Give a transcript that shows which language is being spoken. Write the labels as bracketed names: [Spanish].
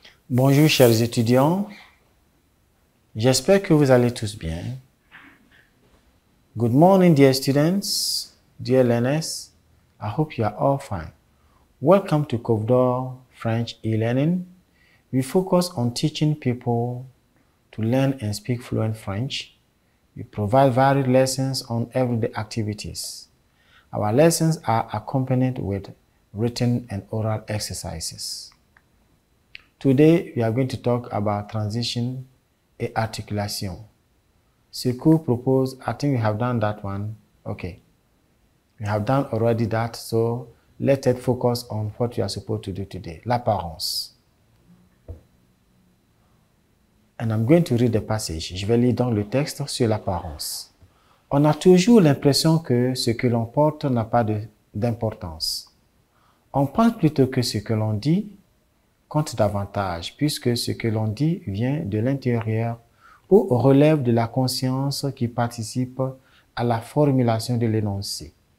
[French] Bonjour chers étudiants, j'espère que vous allez tous bien. [English] Good morning dear students, dear learners, I hope you are all fine. Welcome to Kovdor French e-learning. We focus on teaching people to learn and speak fluent French. We provide varied lessons on everyday activities. Our lessons are accompanied with written and oral exercises. Today, we are going to talk about transition et articulation. [French] Ce cours propose, [English] I think we have done that one. Okay. We have done already that, so let's focus on what we are supposed to do today. L'apparence. And I'm going to read the passage. [French] Je vais lire donc le texte sur l'apparence. On a toujours l'impression que ce que l'on porte n'a pas d'importance. On pense plutôt que ce que l'on dit compte davantage, puisque ce que l'on dit vient de l'intérieur ou relève de la conscience qui participe à la formulation de l'énoncé.